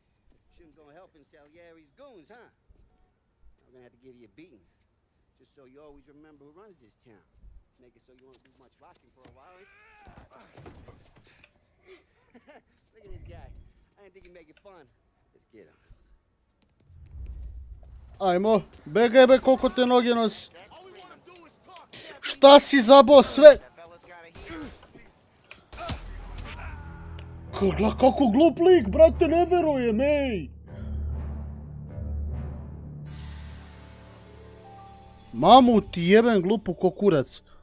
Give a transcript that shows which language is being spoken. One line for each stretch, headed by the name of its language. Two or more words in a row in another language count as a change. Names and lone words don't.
English: Shouldn't go helping Salieri's goons, huh? I'm gonna have to give you a beating. Just so you always remember who runs this town. Make it so you won't do much rocking for a while. Look at this guy. I didn't think he'd make it fun. Let's get him.
Serbian: Ajmo, begaj koliko te noge nosi. Šta si zabao sve? Kako glup lik, brate, ne verujem, ej! Mamu ti jebem glupu ko kurac.